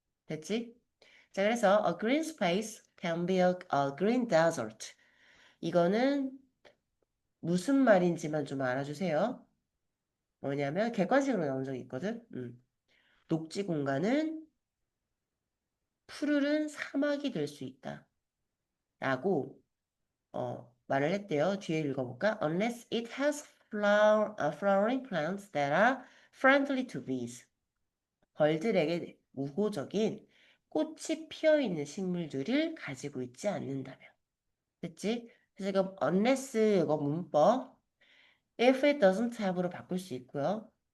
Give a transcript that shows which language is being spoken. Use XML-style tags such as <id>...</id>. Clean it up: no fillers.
<ko>됐지? 자, 그래서</ko> <en>a green space can be a green desert.</en> <ko>이거는 무슨 말인지만 좀 알아주세요. 뭐냐면 객관식으로 나온 적이 있거든. 녹지 공간은 푸르른 사막이 될 수 있다. 라고 말을 했대요. 뒤에 읽어볼까?</ko> <en>Unless it has flowering plants that are friendly to bees.</en> <ko>벌들에게 우호적인 꽃이 피어 있는 식물들을 가지고 있지 않는다면. 됐지? 그래서 이거 unless 이거 문법</ko> <en>if it doesn't have</en> <ko>로 바꿀 수 있고요.</ko>